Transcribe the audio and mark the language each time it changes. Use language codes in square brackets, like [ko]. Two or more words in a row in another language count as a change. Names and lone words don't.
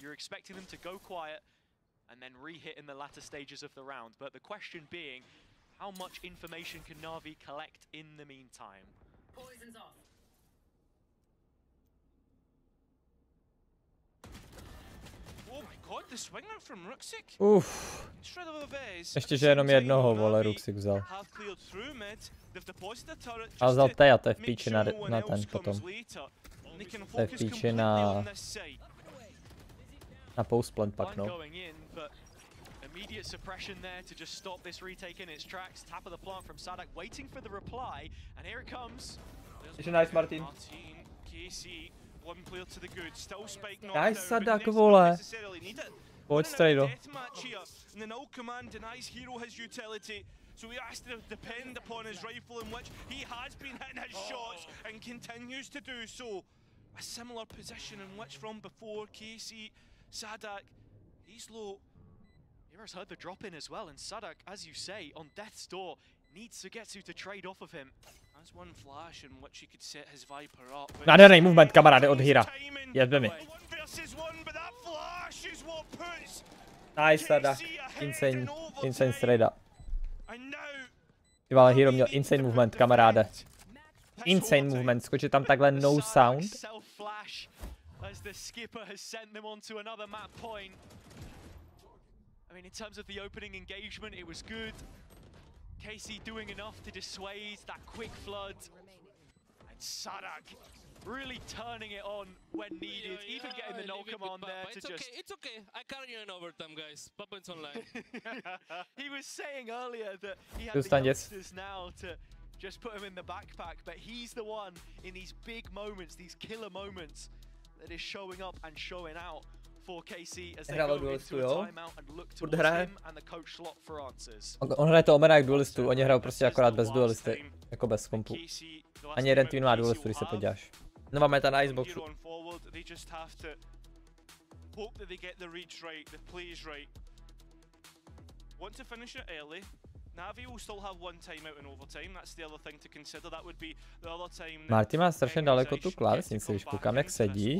[en] You're expecting them to go quiet and then re-hit in the latter stages of the round. But the question being, how much information can Navi collect in the meantime? Poison's off. Oh my god, the swing out from Ruxic. [cs] Ještě, že jenom jednoho, vole, Ruxic vzal. A vzal Teja, to je v píči na ten potom. To je v píči na postplant pak, no. [en] Immediate suppression there to just stop this retake in its tracks. Tap of the plant from SLEDUJ, waiting for the reply, and here it comes. Nice, Martin. KC, one player to the good, still Spike nice, [cs] SLEDUJ, vole. Pojď, Strejdo. [en] And the null command denies Hero his utility, so he has to depend upon his rifle, in which he has been hitting his shots and continues to do so. A similar position in which from before, KC, SLEDUJ, he's low. Hero's heard the drop in as well, and SLEDUJ, as you say, on death's door, needs Sugetsu to trade off of him. That's one flash in which he could set his Viper up. [cs] Nádherný movement, kamaráde, od Hira. Jezbe mi. Nice, SLEDUJ. [en] Insane straight up. [cs] Ty vole, Hero měl [en] insane movement, [cs] kamaráde. [en] Insane movement, [cs] skočit tam takhle [en] no sound. As the skipper has sent them onto another map point. I mean, in terms of the opening engagement, it was good. KC doing enough to dissuade that quick flood. And SLEDUJ really turning it on when needed, even getting the null command there to just... It's okay, I carry you in overtime, guys. Poppin's online. He was saying earlier that he had the youngsters now to just put him in the backpack, but he's the one in these big moments, these killer moments, that is showing up and showing out for KC as they go into a timeout and look towards him and the coach slot for answers. [cs] On hraje to Omena jak duelistů, oni hrajou prostě akorát bez duelisty, jako bez kompu. Ani jeden tým má duelistu, když se podíváš. Nová meta na Iceboxu. Marty má strašně daleko tu klávesnici, když koukám jak sedí.